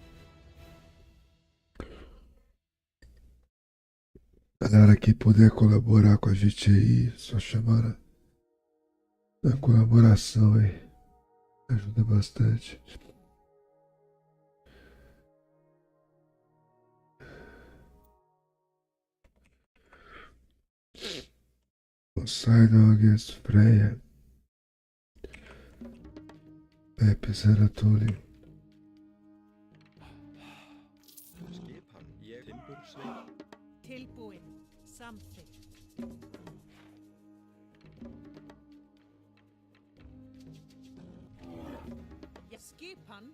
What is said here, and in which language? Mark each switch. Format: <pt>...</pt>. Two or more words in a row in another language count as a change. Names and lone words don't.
<pt>Galera que puder colaborar com a gente aí, só chamar na colaboração aí. Ajuda bastante. Poseidon against Freya. Episera Tully.</pt> <is>Skipan. Ég. Timbursveit. Tilbúin. Samþykkt. Já. Skipan.</is>